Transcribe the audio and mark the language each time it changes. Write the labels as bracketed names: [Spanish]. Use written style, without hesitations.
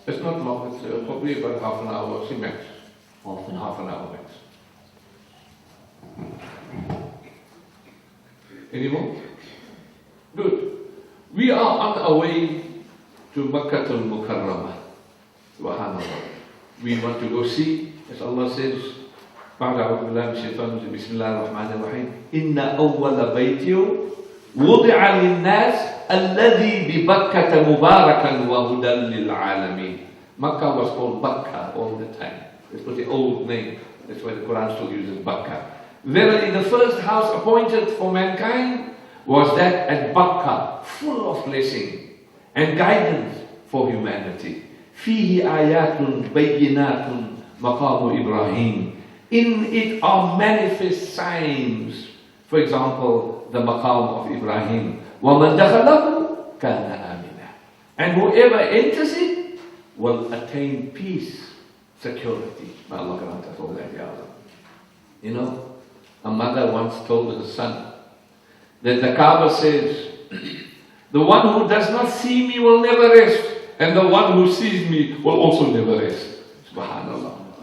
[English] It's not long, it's probably about half an hour, max. Half an Half an hour max. Any more? Good. We are on our way to Makkah al-Mukarramah. Subhanallah. We want to go see, as Allah says, [Arabic] بعد أعوذ بالله من الشيطان الرجيم بسم الله الرحمن الرحيم إن أول بيت وضع للناس الذي ببكة مباركا وهدى للعالمين. [English] Makkah was called Bakka all the time. It was the old name. That's why the Quran still uses Bakka. Verily, the first house appointed for mankind was that at Bakka, full of blessing and guidance for humanity. [Arabic] فيه آيات بينات مقام إبراهيم. [English] In it are manifest signs. For example, the maqam of Ibrahim. [Arabic] وَمَنْ دَخَلَهُ كَانَ آمِنًا. [English] And whoever enters it will attain peace, security. May Allah grant us all that, Ya Allah. You know, a mother once told her son that the Kaaba says, the one who does not see me will never rest, and the one who sees me will also never rest. Subhanallah.